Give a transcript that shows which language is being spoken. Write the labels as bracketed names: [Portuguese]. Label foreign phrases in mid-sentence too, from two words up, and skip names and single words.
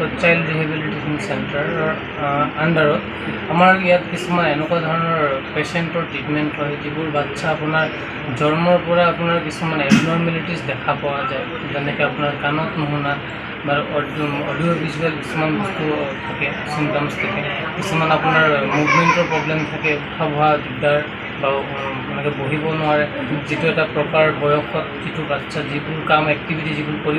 [English] child rehabilitation centre [Assamese] আণ্ডাৰ আমাৰ ইয়াত কিছুমান এনেকুৱা धৰণৰ [English] patienter treatment [Assamese] হয় যিবোৰ বাচ্চা আপোনাৰ জন্মৰ পৰা আপোনাৰ কিছুমান এবনৰ্মেলিটিজ দেখা পোৱা যায় যেনেকৈ আপোনাৰ কাণত নুশুনা বা [English] audio visual [Assamese] কিছুমান বস্তু থাকে চিম্পটমছ থাকে কিছুমান আপোনাৰ মুভমেণ্টৰ প্ৰব্লেম থাকে উঠা বহা দিগদাৰ বা এনেকৈ বহিব নোৱাৰে যিটো এটা প্ৰপাৰ বয়সত যিটো বাচ্চা যিবোৰ কাম এক্টিভিটি যিবোৰ কৰিব